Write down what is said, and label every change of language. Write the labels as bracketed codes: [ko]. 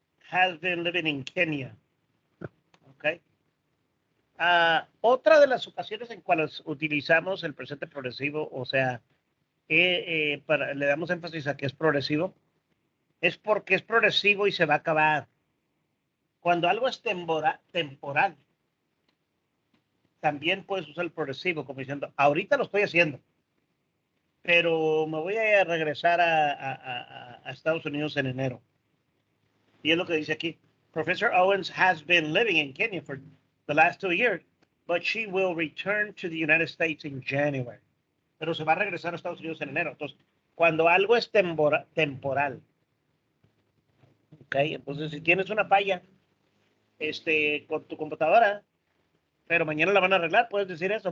[en] Has been living in Kenya. Ok. [es] Otra de las ocasiones en cuales utilizamos el presente progresivo, o sea, le damos énfasis a que es progresivo, es porque es progresivo y se va a acabar. Cuando algo es temporal, también puedes usar el progresivo, como diciendo, ahorita lo estoy haciendo, pero me voy a regresar a Estados Unidos en enero. Y es lo que dice aquí. [en] Professor Owens has been living in Kenya for the last 2 years, but she will return to the United States in January. [es] pero se va a regresar a Estados Unidos en enero. Entonces, cuando algo es temporal, ¿ok? Entonces, si tienes una falla con tu computadora, pero mañana la van a arreglar, puedes decir eso.